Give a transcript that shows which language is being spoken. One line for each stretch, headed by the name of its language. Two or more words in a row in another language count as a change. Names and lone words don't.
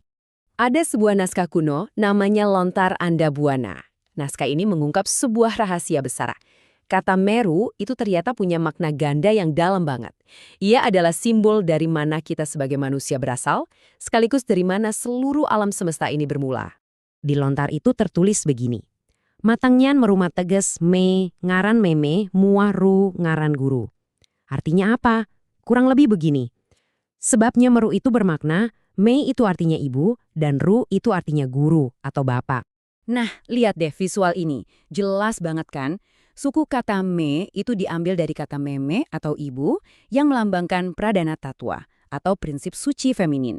Indonesian: Ada sebuah naskah kuno namanya Lontar Andabuana. Naskah ini mengungkap sebuah rahasia besar. Kata Meru itu ternyata punya makna ganda yang dalam banget. Ia adalah simbol dari mana kita sebagai manusia berasal, sekaligus dari mana seluruh alam semesta ini bermula. Di lontar itu tertulis begini.
Kawi: Matangnian merumat teges me, ngaran meme, muah ru, ngaran guru.
Indonesian: Artinya apa? Kurang lebih begini. Sebabnya Meru itu bermakna, me itu artinya ibu, dan ru itu artinya guru atau bapak. Nah, lihat deh visual ini. Jelas banget kan? Suku kata me itu diambil dari kata meme atau ibu yang melambangkan pradana tatwa atau prinsip suci feminin.